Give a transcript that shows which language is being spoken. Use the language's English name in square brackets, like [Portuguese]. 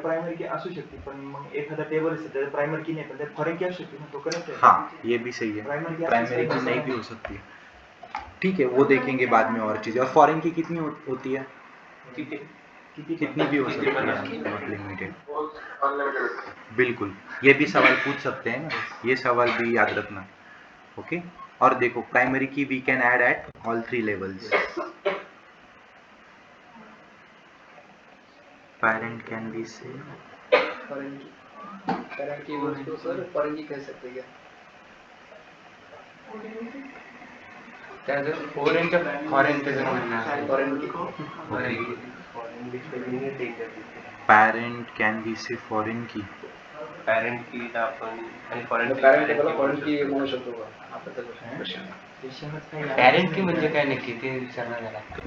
[Marathi] Primary की असू शकते, पण मग एखादा टेबल असेल त्याला प्रायमरी की नाही, पण त्यात फॉरेन की असू शकते ना, तो कनेक्टेड. [Hindi] हाँ, ये भी सही है. प्राइमरी की नहीं भी हो सकती है. ठीक है, वो देखेंगे बाद में और चीजें. और फॉरेन की कितनी होती है? कितनी भी हो सकती है, [English] Not limited. [Hindi] बिल्कुल, ये भी सवाल पूछ सकते हैं ना, ये सवाल भी याद रखना. ओके. और देखो प्राइमरी की [English] We can add at all 3 levels. Parent can be say [Hindi] फॉरेन की उसको सर फॉरेन की कह सकते क्या? [Marathi] त्याचं फॉरेनच्या फॉरेनचं जर म्हणणं फॉरेन की [English] Parent can be say foreign key. [Marathi] पॅरेंट की आपण आणि फॉरेन फॉरेन की म्हणू शकतो का? आपण पॅरेंट की म्हणजे काय नक्की ते विचारणार झाला.